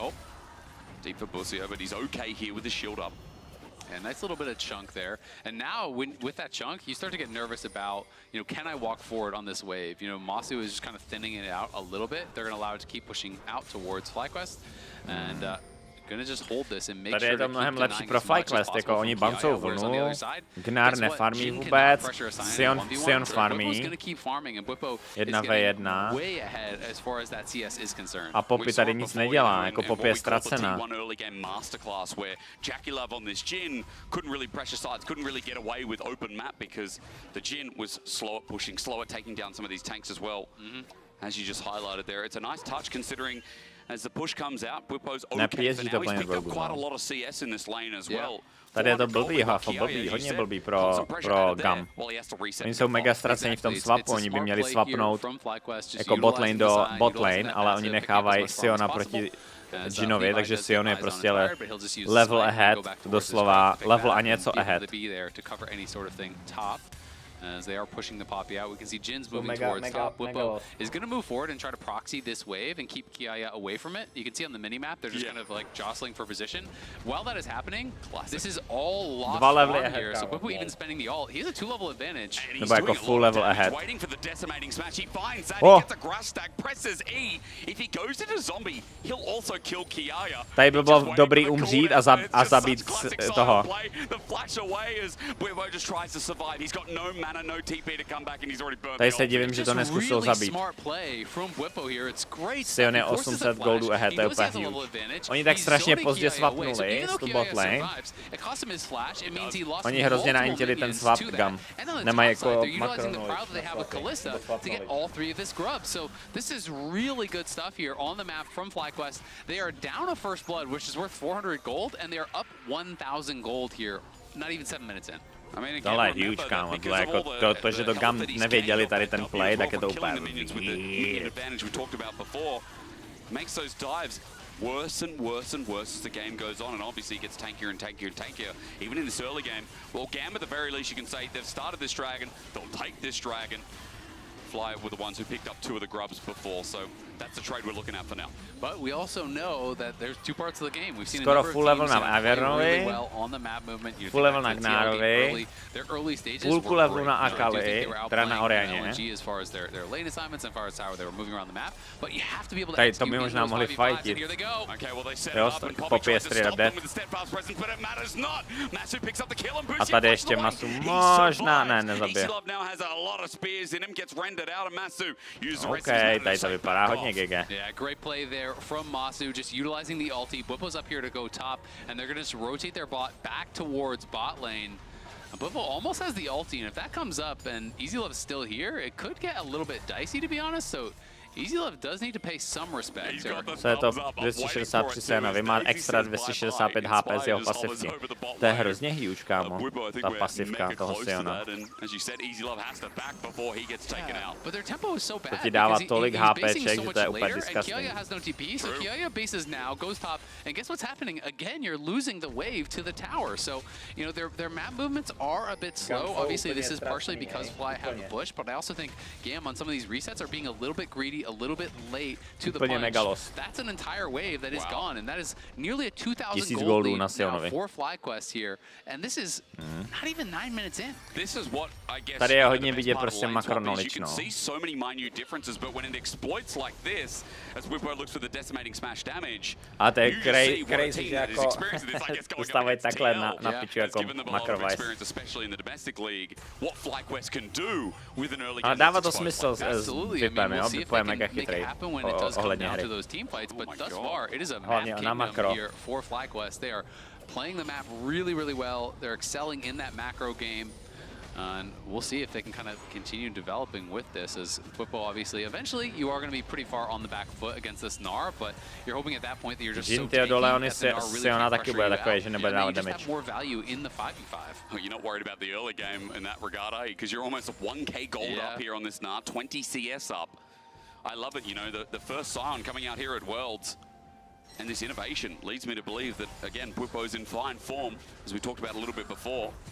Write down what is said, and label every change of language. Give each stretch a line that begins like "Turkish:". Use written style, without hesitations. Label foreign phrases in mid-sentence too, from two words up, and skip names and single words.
English: Deep for Busio, but he's okay here with his shield up. Yeah, nice little bit of chunk there. And now, with that chunk, you start to get nervous about, you know, can I walk forward on this wave? You know, Masu is just kind of thinning it out a little bit. They're going to allow it to keep pushing out towards FlyQuest, and going to just hold this and make
Czech: Tady
English: sure
Czech: je to mnohem lepší pro FlyQuest, jako oni bouncou vlnu, Gnar nefarmí vůbec, Sion farmí, 1v1 a Poppy tady nic nedělá, jako Poppy je ztracená.
English: Couldn't really pressure sides, couldn't really get away with open map because the Jin was slow at pushing, slow at taking down some of these tanks as well. As you just highlighted there, it's a nice touch considering as the push comes out, Bwipo's okay for now. He's picked up quite a lot of CS in this lane as well.
Czech: Tady je to blbý, hodně blbý pro Gam. Oni jsou mega ztraceni v tom swapu, oni by měli swapnout jako botlane do botlane, ale oni nechávají Siona proti Jinovi, takže Sion je prostě
English: level ahead,
Czech: doslova level a něco ahead.
English: As they are pushing the Poppy out, we can see Jin's moving towards top. Waybo is going to move forward and try to proxy this wave and keep Kiaya away from it. You can see on the mini-map, they're just kind of like jostling for position. While that is happening, this is all lost farm here. So Waybo even spending the ult. He has a 2-level advantage.
Czech: Nebo jako
English: full level ahead. Waiting for the decimating smash. He finds that. He gets a grass stack, presses E. If he goes into zombie, he'll also kill Kiaya.
Czech: Tady by bylo dobrý umřít a zabít toho.
English: The flash away as Waybo just tries to survive. He's got no mana, no TP to come back, and he's already burned.
Czech: Tady se divím, že to neskusil zabít. Sion je 800 goldů ahead, to je úplně huge. Oni tak strašně pozdě swapnuli z tu botlane. Oni hrozně naintili ten swap Gam. Nemají jako makronou.
English: This is really good stuff here on the map from FlyQuest. They are down a first blood, which is worth 400 gold, and they are up 1,000 gold here, not even 7 minutes in.
Czech: Tohle je huge, kámo, tohle jako to, že to Gam nevěděli tady ten play, tak je to úplně
English: makes those dives worse and worse and worse as the game goes on, and obviously it gets tankier and tankier and tankier. Even in this early game, well, Gam at the very least you can say they've started this dragon, they'll take this dragon. Fly were the ones who picked up 2 of the grubs before, so that's the trade we're looking at for now. But we also know that there's 2 parts of the game. We've seen
Czech: skoro full level na Avernovi, full level na Gnarovi, půlku levelu na Akali, teda na Orianě. Tady to by možná mohli fightit. Jo, Poppy je
English: straight up dead.
Czech: A tady ještě Masu možná, ne, nezabije. OK, tady to vypadá hodně GG.
English: Yeah, great play there from Masu, just utilizing the ulti. Bwipo's up here to go top, and they're going to just rotate their bot back towards bot lane. Bwipo almost has the ulti, and if that comes up and EasyLove's still here, it could get a little bit dicey, to be honest. So EasyLove does need to pay some respect.
Czech: Co je to 263 scénový, má extra 265 HP z jeho pasivky. To je hrozně huge, kámo, ta pasivka toho Siona. To ti dává tolik HPček, že to je úplně disgusting.
English: Kiaya has no TP, so Kiaya bases now, goes top, and guess what's happening? Again, you're losing the wave to the tower. So, you know, their map movements are a bit slow. Obviously, this is partially because Fly have the bush, but I also think Gam on some of these resets are being a little bit greedy, a little bit late to the
Czech: Úplně
English: punch.
Czech: megalos.
English: That's an entire wave that is gone, and that is nearly a 2,000 gold
Czech: goldů
English: lead
Czech: na
English: now
Czech: Sionovi.
English: for FlyQuest here, and this is not even 9 minutes in. This is what I guess.
Czech: Tady je hodně vidět prostě
English: You
Czech: makronolič,
English: can
Czech: no.
English: see so many minute differences, but when it exploits like this, as Waybo looks for the decimating smash damage,
Czech: A to je
English: you just see what a
Czech: crazy,
English: team
Czech: že
English: that is
Czech: jako
English: experiencing this, I guess, going up
Czech: dostávají
English: against
Czech: takhle
English: TL.
Czech: na piču jako
English: Given them a lot of
Czech: makrovice.
English: experience, especially in the domestic league, what FlyQuest can do with an early
Czech: Ale
English: game
Czech: dává
English: that's
Czech: to
English: exposed
Czech: smysl
English: like that.
Czech: s Vipem, jo? Vip je mega
English: Make it
Czech: chytrý
English: happen when it does come
Czech: ohledně
English: down
Czech: hry.
English: to those team fights, but thus far it is a map
Czech: Hlavně na
English: kingdom
Czech: makro.
English: here for FlyQuest. They are playing the map really, really well. They're excelling in that macro game. And we'll see if they can kind of continue developing with this, as Waybo obviously, eventually you are going to be pretty far on the back foot against this Gnar, but you're hoping at that point that you're just so
Czech: Genji
English: tanky
Czech: dole,
English: that
Czech: oni
English: the Gnar really
Czech: Siona
English: can't
Czech: taky
English: pressure
Czech: bude
English: you
Czech: takový,
English: out.
Czech: že nebude
English: And then you
Czech: dávat
English: just
Czech: damage.
English: have more value in the 5v5. Oh, you're not worried about the early game in that regard, are you? Because you're almost 1k gold up here on this Gnar, 20 CS up. I love it, you know, the first Scion coming out here at Worlds. And this innovation leads me to believe that, again, Waybo's in fine form, as we talked about a little bit before.